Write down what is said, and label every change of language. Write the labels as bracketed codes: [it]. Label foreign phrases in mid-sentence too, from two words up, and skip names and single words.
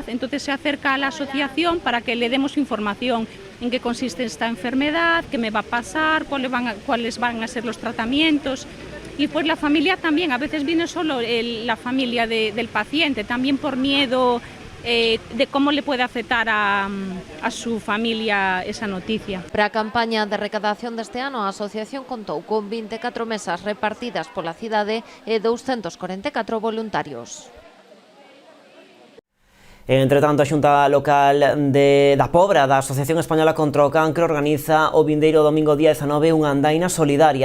[es] Entonces se acerca a la asociación para que le demos información en qué consiste esta enfermedad, qué me va a pasar, cuáles van a ser los tratamientos. Y pues la familia también, a veces viene solo la familia del paciente, también por miedo de cómo le puede afectar a su familia esa noticia. [gl] Para a campaña de recadación deste ano, a asociación contou con 24 mesas repartidas pola cidade e 244 voluntarios. Entre tanto, a Xunta Local da Pobra da Asociación Española contra o Cancro organiza o vindeiro domingo día 19 unha andaina solidaria.